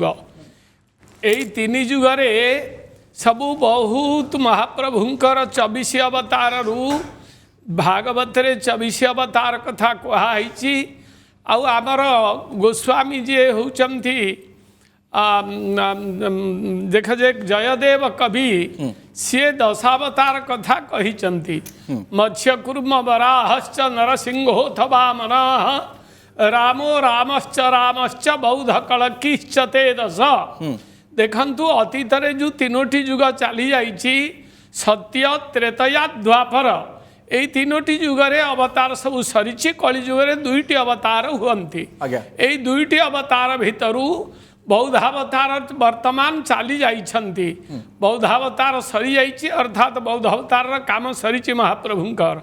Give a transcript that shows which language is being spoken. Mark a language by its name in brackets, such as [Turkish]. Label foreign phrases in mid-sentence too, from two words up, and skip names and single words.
[Odia] ଏଇ ତିନି ଯୁଗରେ ସବୁ ବହୁତ ମହାପ୍ରଭୁଙ୍କର 24 ଅବତାର ରୁ ଭାଗବତ ରେ 24 ଅବତାର କଥା କହୁଇ। ଆମର ଗୋସ୍ୱାମୀ ଜୀ ହେଉଛନ୍ତି ଦେଖ ଯେ ଜୟଦେବ କବି ସେ 10 ଅବତାର କଥା କହି। [Sanskrit] मत्स्य कूर्म वराहश्च नरसिंहोऽथ वामनः रामो रामश्च बौद्ध कल्किश्च ते 10। [Odia] ଦେଖନ୍ତୁ ଅତୀତ ରେ ଯୋ ତିନୋଟି ଯୁଗ ଚାଲି ଯାଇଛି ସତ୍ୟ ତ୍ରେତୟା ଦ୍ୱାପର ଏଇ ତିନୋଟି ଯୁଗରେ ଅବତାର ସବୁ ସରିଛି। କଳି ଯୁଗରେ 2ଟି ଅବତାର ହୁଅନ୍ତି। ଏଇ 2ଟି ଅବତାର ଭିତରୁ ବୌଦ୍ଧାବତାର ବର୍ତ୍ତମାନ ଚାଲି ଯାଇଛନ୍ତି। ବୌଦ୍ଧାବତାର ସରି ଯାଇଛି ଅର୍ଥାତ ବୌଦ୍ଧାବତାର କାମ ସରିଛି ମହାପ୍ରଭୁଙ୍କର।